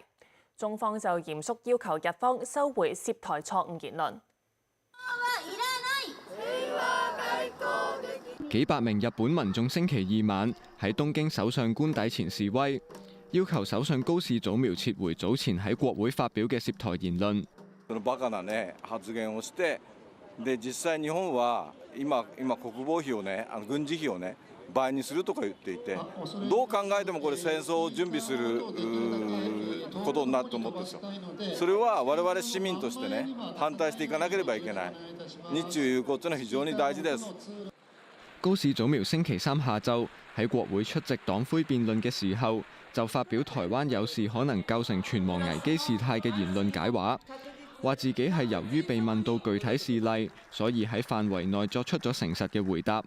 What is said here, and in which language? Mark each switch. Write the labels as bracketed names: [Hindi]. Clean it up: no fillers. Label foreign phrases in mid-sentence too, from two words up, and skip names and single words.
[Cantonese] 中方就嚴肅要求日方收回涉台錯誤言論。幾百名日本民眾星期二晚喺東京首相官邸前示威，要求首相高市早苗撤回早前喺國會發表嘅涉台言論。 [Japanese] バカなね発言をして、で実際日本は今国防費をね軍事費をね倍にするとか言っていて、どう考えてもこれ戦争を準備することになると思うんですよ。それは我々市民としてね反対していかなければいけない。日中友好というのは非常に大事です。 [Cantonese] 高市早苗星期三下晝喺國會出席黨魁辯論嘅時候，就發表台灣有事可能構成存亡危機事態嘅言論解話，話自己係由於被問到具體事例，所以喺範圍內作出咗誠實嘅回答。